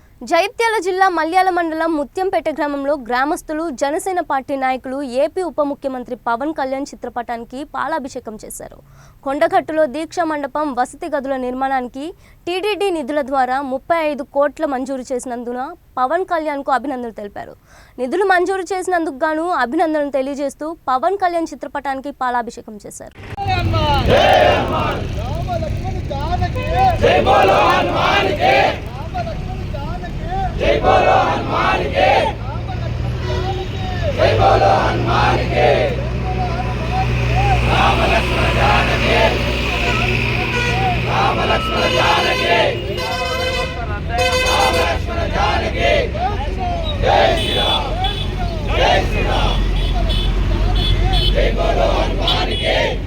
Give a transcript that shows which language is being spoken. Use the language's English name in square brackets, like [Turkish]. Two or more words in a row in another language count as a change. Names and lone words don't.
[Telugu] జైత్యాల జిల్లా మల్యాల మండలం ముత్యంపేట గ్రామంలో గ్రామస్తులు జనసేన పార్టీ నాయకులు ఏపీ ఉప ముఖ్యమంత్రి పవన్ కళ్యాణ్ చిత్రపటానికి పాలాభిషేకం చేశారు. కొండగట్టులో దీక్షా మండపం వసతి గదుల నిర్మాణానికి టీడీడీ నిధుల ద్వారా 35 కోట్ల మంజూరు చేసినందున పవన్ కళ్యాణ్కు అభినందనలు తెలిపారు. నిధులు మంజూరు చేసినందుకు గాను అభినందనలు తెలియజేస్తూ పవన్ కళ్యాణ్ చిత్రపటానికి పాలాభిషేకం చేశారు. [Hindi] जय बोलो हनुमान के, जय बोलो हनुमान के, राम लक्ष्मण जानकी, राम लक्ष्मण जानकी, राम लक्ष्मण जानकी, जय श्री राम, जय श्री राम, जय बोलो हनुमान के।